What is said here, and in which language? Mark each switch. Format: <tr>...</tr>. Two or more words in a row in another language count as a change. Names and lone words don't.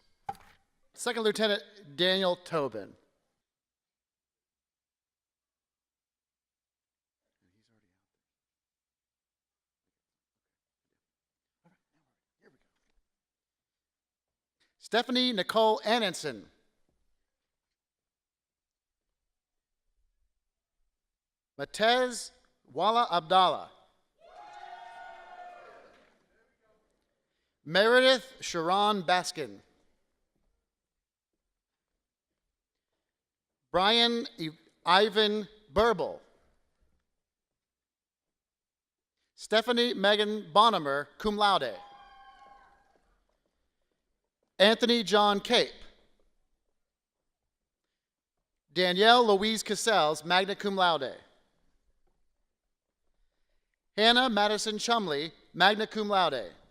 <en>Second Lieutenant Daniel Tobin. Stephanie Nicole Annenson. Matez Walla Abdallah. Meredith Sharon Baskin. Brian Ivan Burble. Stephanie Megan Bonhomer,</en> <la>cum laude.</la> <en>Anthony John Cape. Danielle Louise Cassells,</en> <la>magna cum laude.</la> <en>Hannah Madison Chumley,</en> <la>magna cum laude.</la>